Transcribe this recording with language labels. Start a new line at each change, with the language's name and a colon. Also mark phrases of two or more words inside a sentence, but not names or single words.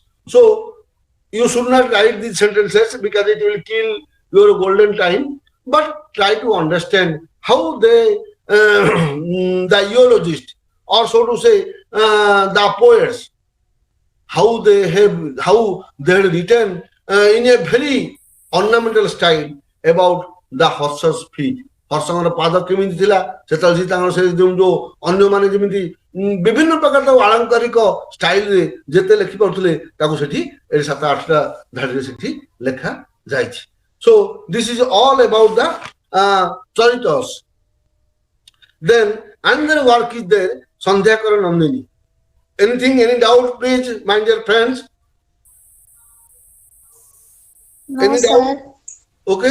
English: So you should not write these sentences because it will kill your golden time, but try to understand how they, the eulogists, or so to say, the poets, how they have written in a very ornamental style about the horse's feet.
Odia: हर्षଙ୍କର ପାଦ କେମିତି ଥିଲା ସେତେବେଳେ ତାଙ୍କର ସେ ଯୋଉ ଅନ୍ୟମାନେ ଯେମିତି ବିଭିନ୍ନ ପ୍ରକାର ଆଳଙ୍କାରିକ ଷ୍ଟାଇଲରେ ଯେତେ ଲେଖି ପାରୁଥିଲେ ତାକୁ ସେଠି 7-8ଟା ଧାଡ଼ିରେ ସେଠି ଲେଖା ଯାଇଛି.
English: So this is all about the charitas. Then another work is there, Sandhyakara Nandini. Anything, any doubt, please, my dear friends? No, Any sir. doubt? Okay?